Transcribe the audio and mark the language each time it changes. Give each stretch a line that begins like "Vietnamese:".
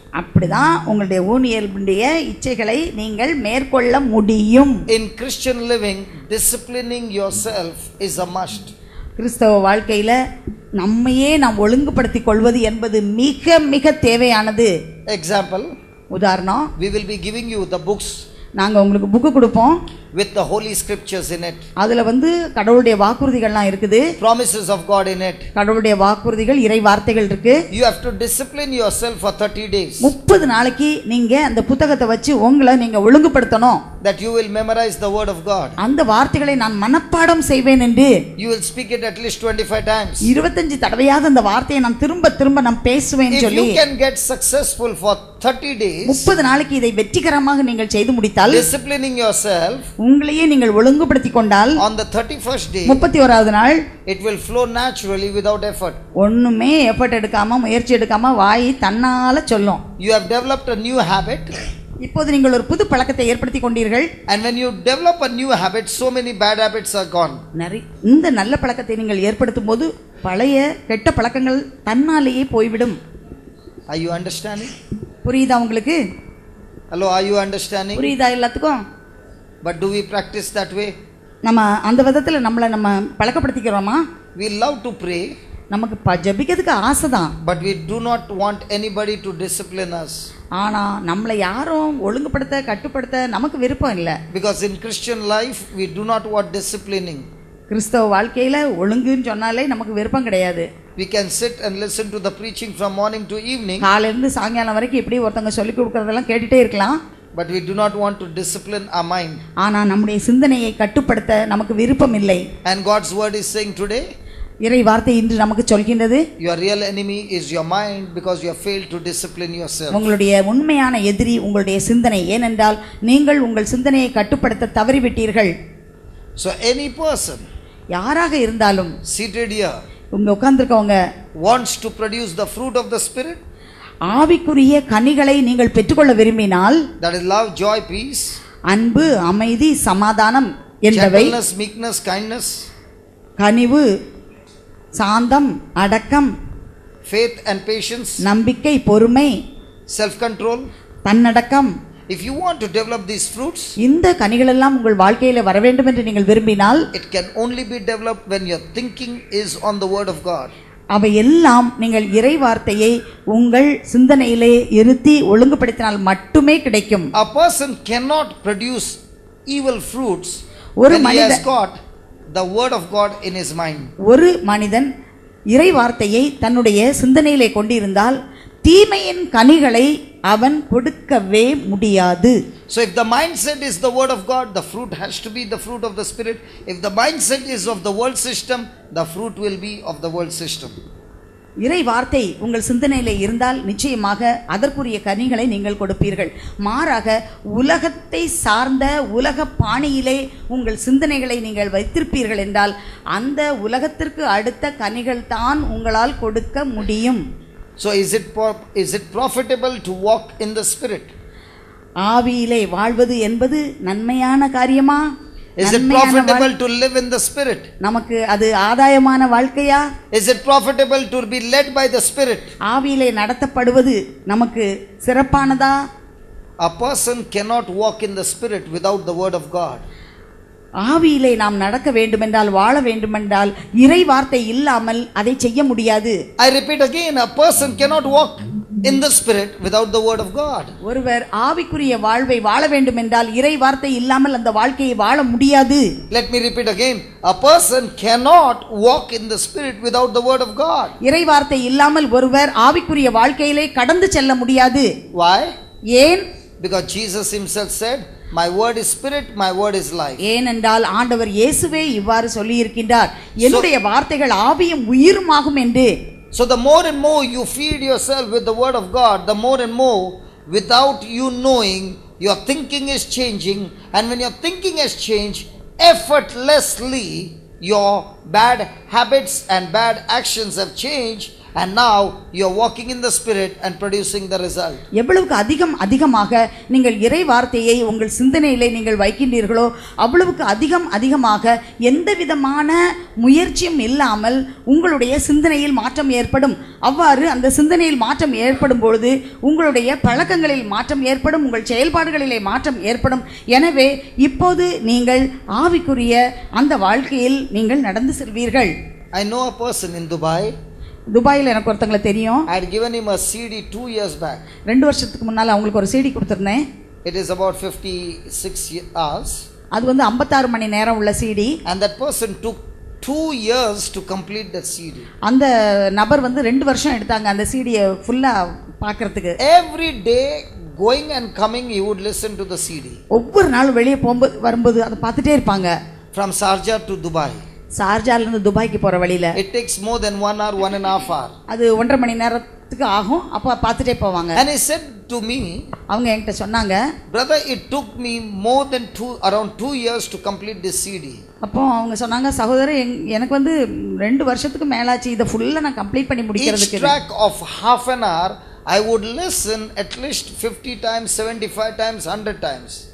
Tamil: அப்படிதான் உங்களுடைய ஊனியல்புடைய இச்சைகளை நீங்கள் மேற்கொள்ள முடியும்.
English: In Christian living, disciplining yourself is a must.
Tamil: கிறிஸ்தவ வாழ்க்கையில நம்மையே நாம் ஒழுங்குபடுத்திக் கொள்வது என்பது மிக மிக தேவையானது.
English: Example,
Tamil: உதாரணம்,
English: we will be giving you the books
Tamil: நாங்க உங்களுக்கு புக்கு கொடுப்போம்
English: with the holy scriptures in it.
Tamil: அதுல கடவுளுடைய வாக்குறுதிகள்லாம் இருக்குது.
English: Promises of God in it.
Tamil: கடவுளுடைய வாக்குறுதிகள், இறை வார்த்தைகள் இருக்கு.
English: You have to discipline yourself for 30 days.
Tamil: 30 நாளைக்கு நீங்க அந்த புத்தகத்தை வச்சு உங்களை நீங்க ஒழுங்குபடுத்தணும்.
English: That you will memorize the word of God.
Tamil: அந்த வார்த்தைகளை நான் மனப்பாடம் செய்வேன் என்று
English: you will speak it at least 25 times.
Tamil: 25 தடவையாவது அந்த வார்த்தையை நான் திரும்ப திரும்ப நான் பேசுவேன் சொல்லி.
English: If you can get successful for 30 days,
Tamil: 30 நாளைக்கு இதை வெற்றிகரமாக நீங்கள் செய்து முடித்தால்,
English: disciplining yourself,
Tamil: உங்களையே நீங்கள் ஒழுங்குபடுத்திக் கொண்டால்,
English: on the 31st day,
Tamil: 31வது நாள்
English: it will flow naturally without effort.
Tamil: ஒண்ணுமே எஃபர்ட் எடுக்காம முயற்சி எடுக்காம வாய் தன்னால சொல்லும்.
English: You have developed a new habit.
Tamil: இப்போது நீங்கள் ஒரு புது பழக்கத்தை ஏற்படுத்திக் கொண்டீர்கள்.
English: And when you develop a new habit, so many bad habits are gone.
Tamil: இந்த நல்ல பழக்கத்தை நீங்கள் ஏற்படுத்தும் போது பழைய கெட்ட பழக்கங்கள் தன்னாலேயே போய்விடும்.
English: Are you understanding?
Tamil: புரியுதா உங்களுக்கு?
English: Hello, are you understanding?
Tamil: புரியுதா எல்லாத்துக்கும்?
English: But do we practice that way?
Tamil: நம்ம அந்த விதத்துல நம்ம பழக்கப்படுத்திக்கிறோமா?
English: We love to pray.
Tamil: நமக்கு ஜெபிக்கிறதுக்கு ஆசைதான்.
English: But we do not want anybody to discipline us.
Tamil: ஆனா நம்மளை யாரும் ஒழுங்குபடுத்த கட்டுப்படுத்த நமக்கு விருப்பம் இல்லை.
English: Because in Christian life we do not want disciplining.
Tamil: கிறிஸ்தவ வாழ்க்கையில ஒழுங்குன்னு சொன்னாலே நமக்கு விருப்பம் கிடையாது.
English: We can sit and listen to the preaching from morning to evening.
Tamil: காலையில இருந்து சாயங்காலம் வரைக்கும் இப்படி ஒருத்தங்க சொல்லி கொடுக்கறதெல்லாம் கேட்டுட்டே இருக்கலாம்.
English: But we do not want to discipline our mind.
Tamil: ஆனா நம்முடைய சிந்தனையை கட்டுப்படுத்த நமக்கு விருப்பம் இல்லை.
English: And God's word is saying today,
Tamil: இறை வார்த்தை இன்று நமக்கு சொல்கின்றது,
English: your real enemy is your mind because you have failed to discipline yourself.
Tamil: உங்களுடைய உண்மையான எதிரி உங்களுடைய சிந்தனை. ஏனென்றால் நீங்கள் உங்கள் சிந்தனையை கட்டுப்படுத்த தவறிவிட்டீர்கள்.
English: So any person
Tamil: யாராக இருந்தாலும்
English: seated here
Tamil: உங்க உட்கார்ந்திருக்கவங்க
English: wants to produce the fruit of the spirit,
Tamil: ஆவிக்குரிய கனிகளை நீங்கள் பெற்றுக்கொள்ள விரும்பினால்,
English: that is love, joy, peace,
Tamil: அன்பு, அமைதி, சமாதானம் என்பவை,
English: gentleness, meekness, kindness,
Tamil: கனிவு, சாந்தம், அடக்கம்,
English: faith and patience,
Tamil: நம்பிக்கை, பொறுமை,
English: self control,
Tamil: தன்னடக்கம்.
English: if you want to develop these fruits,
Tamil: இந்த கனிகள் எல்லாம் உங்கள் வாழ்க்கையில வர வேண்டும் என்று நீங்கள் விரும்பினால்,
English: it can only be developed when your thinking is on the word of God.
Tamil: அவை எல்லாம் நீங்கள் இறை வார்த்தையை உங்கள் சிந்தனையிலே இருத்தி ஒழுங்குபடுத்தினால் மட்டுமே கிடைக்கும்.
English: A person cannot produce evil fruits
Tamil: ஒரு
English: when he has
Tamil: மனிதன்
English: got the word of God in his mind.
Tamil: ஒரு மனிதன் இறை வார்த்தையை தன்னுடைய சிந்தனையிலே கொண்டிருந்தால் தீமையின் கனிகளை அவன் கொடுக்கவே முடியாது.
English: So if the mindset is the word of God, the fruit has to be the fruit of the spirit. If the mindset is of the world system, the fruit will be of the world system.
Tamil: இறை வார்த்தை உங்கள் சிந்தனையிலே இருந்தால் நிச்சயமாக அதற்குரிய கனிகளை நீங்கள் கொடுப்பீர்கள். மாறாக உலகத்தை சார்ந்த உலக பாணியிலே உங்கள் சிந்தனைகளை நீங்கள் வைத்திருப்பீர்கள் என்றால் அந்த உலகத்திற்கு அடுத்த கனிகள் தான் உங்களால் கொடுக்க முடியும்.
English: So is it profitable to walk in the spirit?
Tamil: ஆவியிலே வாழ்வது என்பது நன்மையான காரியமா?
English: Is it profitable to live in the spirit?
Tamil: நமக்கு அது ஆதாயமான வாழ்க்கையா?
English: Is it profitable to be led by the spirit?
Tamil: ஆவியிலே நடத்தப்படுவது நமக்கு சிறப்பானதா?
English: A person cannot walk in the spirit without the word of God.
Tamil: ஆவியிலே நாம் நடக்க வேண்டுமென்றால் வாழ வேண்டுமென்றால் இறை வார்த்தை இல்லாமல் அதை செய்ய முடியாது.
English: I repeat again, a person cannot walk in the spirit without the word of God.
Tamil: ஒருவர் ஆவிக்குரிய வாழ்வை வாழ வேண்டுமென்றால் இறை வார்த்தை இல்லாமல் அந்த வாழ்க்கையை வாழ முடியாது.
English: Let me repeat again, a person cannot walk in the spirit without the word of God.
Tamil: இறை வார்த்தை இல்லாமல் ஒருவர் ஆவிக்குரிய வாழ்க்கையிலே கடந்து செல்ல முடியாது.
English: Why?
Tamil: ஏன்?
English: Because Jesus himself said, my word is spirit, my word is life.
Tamil: ஏனென்றால் ஆண்டவர் இயேசுவே இவ்வாறு சொல்லி இருக்கின்றார், என்னுடைய வார்த்தைகள் ஆவியும் உயிருமாகும் என்று.
English: So the more and more you feed yourself with the word of God, the more and more without you knowing your thinking is changing, and when your thinking has changed, effortlessly your bad habits and bad actions have changed, and now you are walking in the spirit and producing the result.
Tamil: எவ்வளவுக்கு அதிகமாக நீங்கள் இறை வார்த்தையை உங்கள் சிந்தனையிலே நீங்கள் வைக்கின்றீர்களோ அவ்வளவுக்கு அதிகமாக எந்த விதமான முயற்சியும் இல்லாமல் உங்களுடைய சிந்தனையில் மாற்றம் ஏற்படும். அவ்வாறு அந்த சிந்தனையில் மாற்றம் ஏற்படும் பொழுது உங்களுடைய பழக்கங்களில் மாற்றம் ஏற்படும், உங்கள் செயல்பாடுகளிலே மாற்றம் ஏற்படும். எனவே இப்போது நீங்கள் ஆவிக்குரிய அந்த வாழ்க்கையில் நீங்கள் நடந்து செல்வீர்கள்.
English: I know a person in Dubai.
Tamil: துபாயில் எனக்கு ஒருத்தங்களை தெரியும்.
English: I had given him a CD 2 years back.
Tamil: 2 வருஷத்துக்கு முன்னால் அவங்களுக்கு ஒரு CD கொடுத்திருந்தேன்.
English: It is about 56 hours.
Tamil: அது வந்து 56 மணி நேரம் உள்ள CD.
English: And that person took 2 years to complete that CD.
Tamil: அந்த நபர் வந்து 2 வருஷம் எடுத்தாங்க அந்த CD-யை ஃபுல்லா பார்க்கிறதுக்கு.
English: Every day going and coming he would listen to the CD.
Tamil: ஒவ்வொரு நாளும் வெளியே போகும்போது வரும்போது அதை பார்த்துட்டே இருப்பாங்க.
English: From Sharjah to Dubai.
Tamil: ஷார்ஜால இருந்து துபாய்க்கு போற வழியில.
English: It takes more than 1 hour, 1.5 hour.
Tamil: அது 1.5 மணி நேரத்துக்கு ஆகும். அப்ப பார்த்துட்டே போவாங்க.
English: And he said to me,
Tamil: அவங்க என்கிட்ட சொன்னாங்க,
English: brother, it took me more than around 2 years to complete this CD.
Tamil: அப்போ அவங்க சொன்னாங்க, சகோதரர் எனக்கு வந்து 2 வருஷத்துக்கு மேலாச்சு இத ஃபுல்லா நான் கம்ப்ளீட் பண்ணி முடிக்கிறதுக்கு.
English: Each track of half an hour I would listen at least 50 times, 75 times, 100 times.